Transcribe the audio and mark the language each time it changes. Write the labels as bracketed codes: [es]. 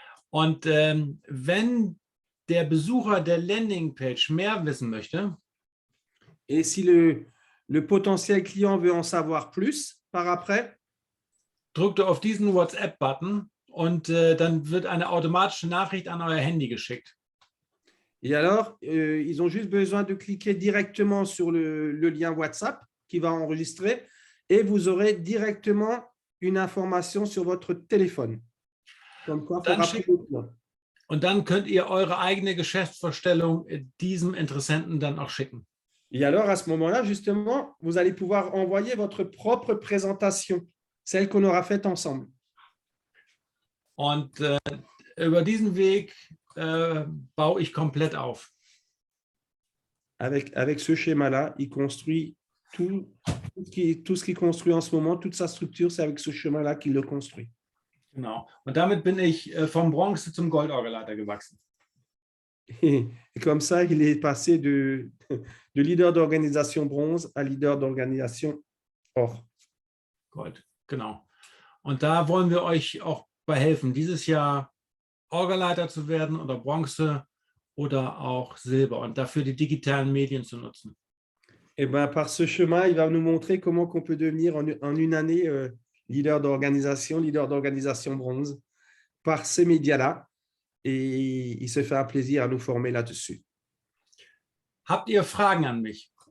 [de] Und wenn der Besucher der Landingpage mehr wissen möchte, [fr] et si le potentiel client veut en savoir plus par après, [de] drückt auf diesen WhatsApp-Button und dann wird eine automatische Nachricht an euer Handy geschickt. [fr] et alors, ils ont juste besoin de cliquer directement sur le lien WhatsApp qui va enregistrer et vous aurez directement une information sur votre téléphone. Comme quoi, faut rappeler le client. [de] Und dann könnt ihr eure eigene Geschäftsvorstellung diesem Interessenten dann auch schicken. [fr] Et alors, à ce moment-là, justement, vous allez pouvoir envoyer votre propre présentation, celle qu'on aura faite ensemble. [de] Und über diesen Weg baue ich komplett auf. [fr] Avec ce schéma-là, il construit tout ce qu'il construit en ce moment, toute sa structure, c'est avec ce schéma-là qu'il le construit. [de] Genau. Und damit bin ich vom Bronze zum Goldorgelleiter gewachsen. [fr] Et comme ça, il est passé de leader d'organisation bronze à leader d'organisation or. [de] Gold, genau. Und da wollen wir euch auch bei helfen, dieses Jahr Orgelleiter zu werden oder Bronze oder auch Silber und dafür die digitalen Medien zu nutzen. [fr] Et ben, par ce chemin, il va nous montrer comment qu'on peut devenir en une année leader d'organisation bronze par ces médias-là. Et il se fait un plaisir à nous former là-dessus. [de] Habt ihr Fragen an mich?